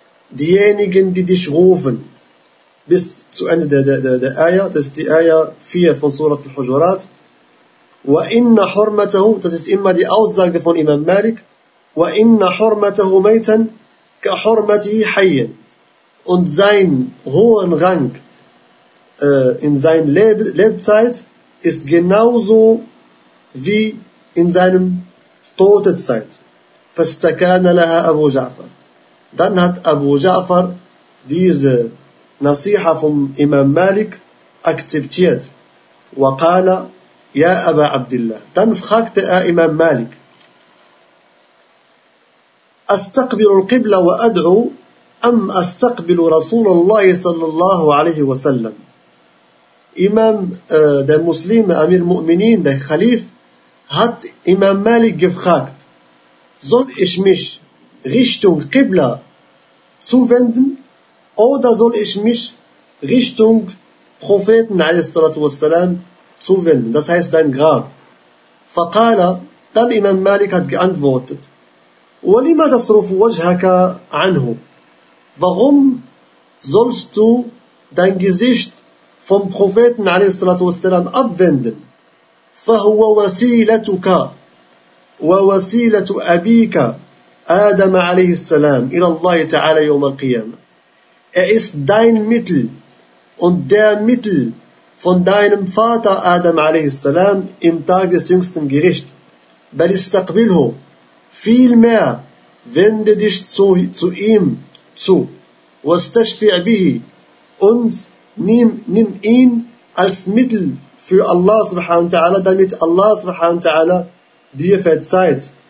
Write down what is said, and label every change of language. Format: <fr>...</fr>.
<de>diejenigen, die dich rufen, bis zu Ende der Ayah, das ist die Ayah 4 von Surat al-Hujurat,</de> <ar>وَإِنَّ حُرْمَتَهُ,</ar> <de>das ist immer die Aussage von Imam Malik,</de> <ar>وَإِنَّ حُرْمَتَهُ مَيْتًا كَحُرْمَتِهِ حَيًّا,</ar> <de>und sein hohen Rang in seiner Lebzeit ist genauso wie in seinem toten Zeit.</de> <ar>فَاسْتَكَانَ لَهَا أَبُو جَعْفَر,</ar> <de>dann hat Abu Ja'far diese Nasiha vom Imam Malik akzeptiert.</de> <ar>وَقَالَ يا أبا عبد الله,</ar> <de>dann fragte er Imam Malik,</de> <ar>أستقبل القبلة وأدعو أم أستقبل رسول الله صلى الله عليه وسلم؟ إمام ده مسلم أمير مؤمنين ده خليف هات إمام مالك</ar> <de>gefragt soll ich mich Richtung Qibla zuwenden oder soll ich mich Richtung Propheten عليه الصلاة والسلام zuwenden, das heißt sein Grab.</de> <ar>فقال</ar> <de>dann Imam Malik hat geantwortet</de> <ar>ولما تصرف وجهك عنه,</ar> <de>warum sollst du dein Gesicht vom Propheten عليه الصلاة والسلام abwenden?</de> <ar>فهو وسيلتك ووسيلة أبيك آدم عليه السلام إلى الله تعالى يوم القيامة.</ar> <de>Er ist dein Mittel und der Mittel von deinem Vater Adam عليه السلام im Tag des jüngsten Gerichts.</de> <ar>بل استقبله,</ar> <de>vielmehr wende dich zu ihm zu,</de> <ar>واستشفع به,</ar> <de>und nimm ihn als Mittel für Allah subhanahu wa ta'ala, damit Allah subhanahu wa ta'ala dir verzeiht.</de>